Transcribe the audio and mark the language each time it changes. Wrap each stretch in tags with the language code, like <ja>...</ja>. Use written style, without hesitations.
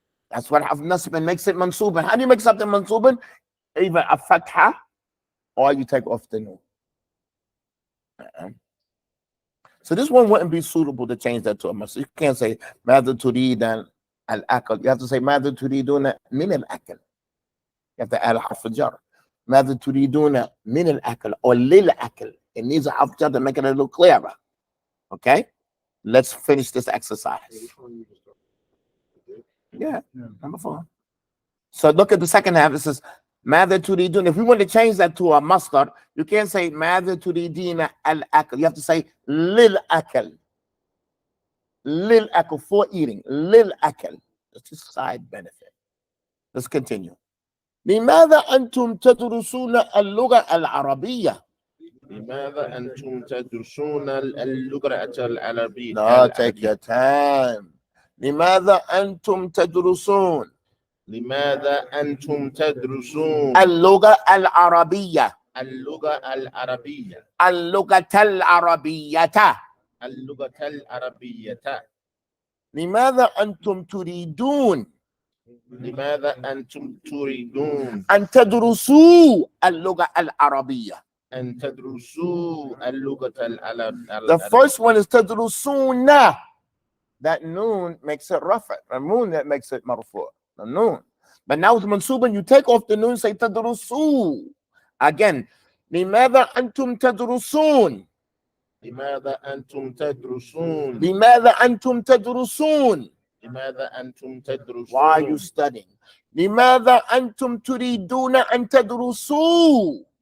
<en>That's what nasb makes it mansuban. How do you make something mansuban? Either a fatha or you take off the noon. So this one wouldn't be suitable to change that to a masjid. You can't say</en> <ar>ماذا تريد الأكل.</ar> <en>You have to say</en> <ar>ماذا تريدون من الأكل.</ar> <en>You have to add a حرف الجر.</en> <ar>ماذا تريدون من الأكل or للأكل.</ar> <en>It needs a حرف jar to make it a little clearer. Okay? Let's finish this exercise. Yeah, number 4. So look at the second half. It says</en> <ar>ماذا تريدون.</ar> <en>If we want to change that to a masdar, you can't say</en> <ar>ماذا تريدين الأكل.</ar> <en>You have to say للأكل. للأكل, for eating. للأكل. That's a side benefit. Let's continue.</en> <ar>لماذا أنتم تدرسون اللغة العربية؟ لماذا أنتم تدرسون اللغة العربية؟</ar> <en>No, take your time.</en> <ar>لماذا أنتم تدرسون لماذا أنتم تدرسون اللغة العربية؟ اللغة العربية؟ اللغة العربية. اللغة العربية. لماذا أنتم تريدون لماذا أنتم تريدون أن تدرسوا اللغة العربية؟ أن تدرسوا اللغة العربية.</ar> <en>The first one is تدرسون. That noon makes it rafa. The noon that makes it marfu. The noon. But now with mansuban, you take off the noon, say تدرسوا.</en> <ar>Again, لماذا أنتم تدرسون؟ لماذا أنتم تدرسون؟ لماذا أنتم تدرسون؟ لماذا أنتم تدرسون؟</ar> <en>Why are you studying?</en> <ar>لماذا أنتم تريدون أن تدرسوا؟</ar>